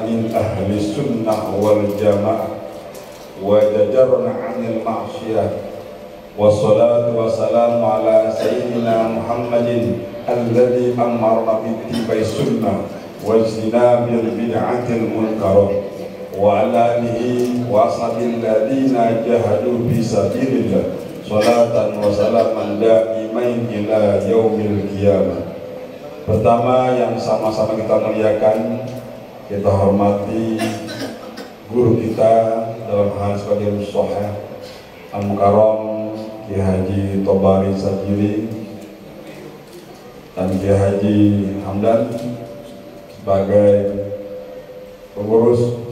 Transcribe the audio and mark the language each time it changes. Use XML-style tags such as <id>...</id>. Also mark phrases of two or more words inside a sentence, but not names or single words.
<ar>من أهل السنة والجماعة وجعلنا عن المعصية. والصلاة والسلام على سيدنا محمد الذي أمرنا باتباع السنة واجتناب البدع المنكرات وعلى آله وأصحابه الذين جاهدوا في سبيل الله صلاة وسلاما دائمين إلى يوم القيامة.</ar> <id>Pertama yang sama-sama kita muliakan, kita hormati guru kita dalam hal sebagai Musoheh Al-Mukarram Kiai Haji Tobari Sajili dan Kiai Haji Hamdan sebagai pengurus</id>